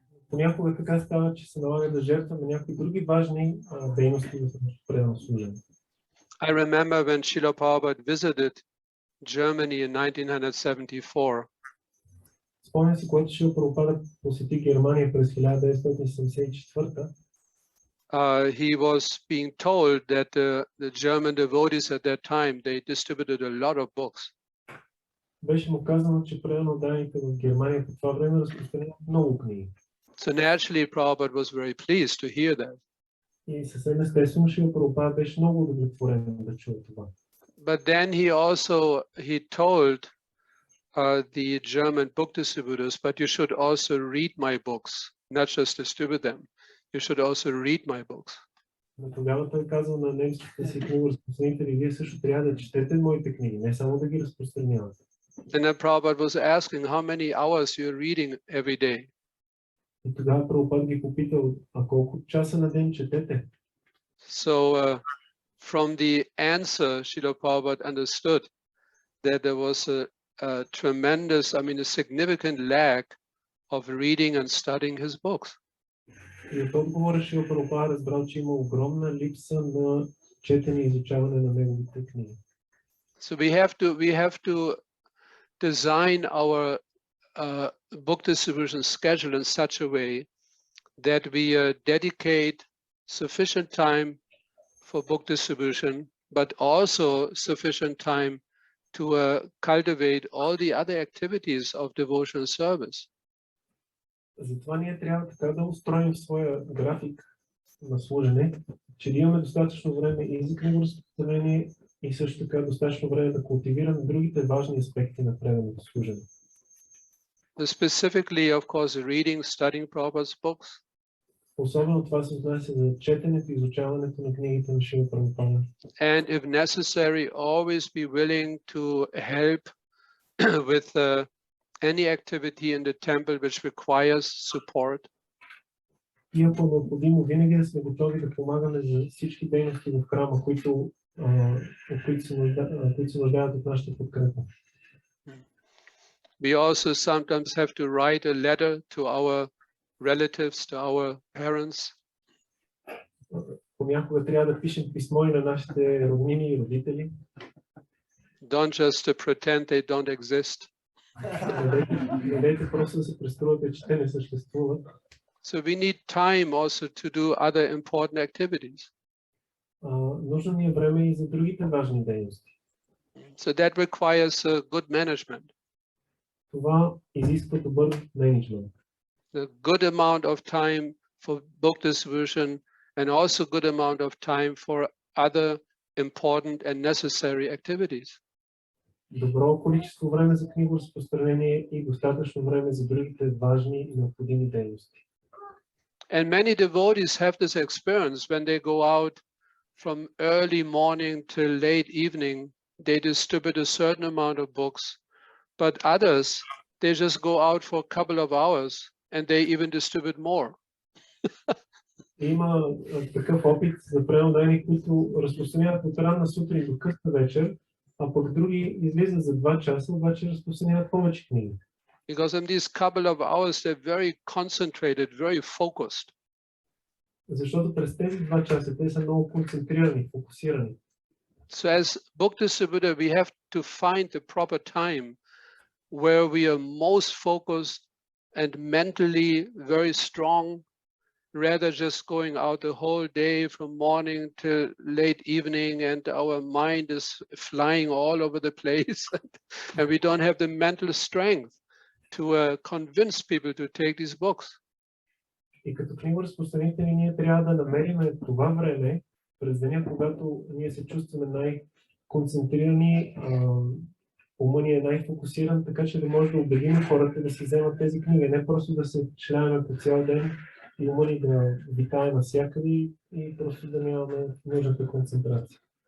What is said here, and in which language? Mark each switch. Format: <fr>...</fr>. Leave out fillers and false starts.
<bg>Понякога така става, че се налага да жертваме някои други важни дейности в нашето предано служение.</bg> <en>I remember when Srila Prabhupada visited Germany in 1974.</en> <bg>Спомням си, когато Шрила Прабхупада посети Германия през 1974.</bg> <en>He was being told that the German devotees at that time, they distributed a lot of books.</en> <bg>Беше му казано, че преданните в Германия по това време разпространяват много книги.</bg> <en>So naturally, Prabhupada was very pleased to hear that.</en> <bg>И съвсем естествено, Шрила Прабхупада беше много удовлетворен да чуе това.</bg> <en>But then he told the German book distributors, but you should also read my books, not just distribute them. You should also read my books.</en> <bg>Но тогава той казал на немските си книгоразпространители, вие също трябва да четете моите книги, не само да ги разпространявате.</bg> <en>And then Prabhupada was asking how many hours you're reading every day.</en> <bg>И тогава Прабхупада ги попитал, а колко часа на ден четете?</bg> <en>So from the answer, Srila Prabhupada understood that there was a tremendous, a significant lack of reading and studying his books.</en> <bg>И от отговора Шрила Прабхупада разбрал, че има огромна липса на четене и изучаване на неговите книги.</bg> <en>So we have to design our book distribution schedule in such a way that we dedicate sufficient time for book distribution, but also sufficient time to cultivate all the other activities of devotional service.</en> <bg>Затова ние трябва така да устроим своя график на служене, че да имаме достатъчно време и за книгоразпространение и също така достатъчно време да култивираме другите важни аспекти на преданото служене.</bg> <en>Specifically, of course, reading, studying Prabhupada's books.</en> <bg>Особено това се отнася за четенето и изучаването на книгите на Шрила Прабхупада.</bg> <en>And if necessary, always be willing to help with any activity in the temple which requires support.</en> <bg>И ако необходимо, винаги да сме готови да помагаме за всички дейности в храма, които се нуждаят от нашата подкрепа.</bg> <en>We also sometimes have to write a letter to our relatives, to our parents.</en> <bg>Понякога трябва да пишем писмо и на нашите роднини и родители.</bg> <en>Don't just pretend they don't exist.</en> <bg>Не дайте просто да се преструвате, че те не съществуват.</bg> <en>So we need time also to do other important activities.</en> <bg>Нужно ни е време и за другите важни дейности.</bg> <en>So that requires good management.</en> <bg>Това изисква добър менеджмент.</bg> <en>A good amount of time for book distribution and also good amount of time for other important and necessary activities.</en> <bg>Добро количество време за книгоразпространение и достатъчно време за другите важни и необходими дейности.</bg> <en>And many devotees have this experience when they go out from early morning till late evening, they distribute a certain amount of books, but others, they just go out for a couple of hours and they even distribute more.</en> <bg>Има такъв опит за преданни, които разпространяват от ранна сутрин до късна вечер, а пък други излизат за 2 часа, обаче разпространяват повече книги.</bg> <en>Because in these couple of hours, they're very concentrated, very focused.</en> <bg>Защото през тези 2 часа те са много концентрирани, фокусирани.</bg> <en>So as book distributor, we have to find the proper time where we are most focused and mentally very strong, rather just going out the whole day from morning till late evening, and our mind is flying all over the place, and we don't have the mental strength to convince people to take these books.</en> <bg>И като книгоразпространители ние трябва да намерим това време през деня, когато ние се чувстваме най-концентрирани, умът ни е най-фокусиран, така че да може да убедим хората да си вземат тези книги, не просто да се шляваме по цял ден и умът ни да витае навсякъде и просто да нямаме нужната концентрация.</bg>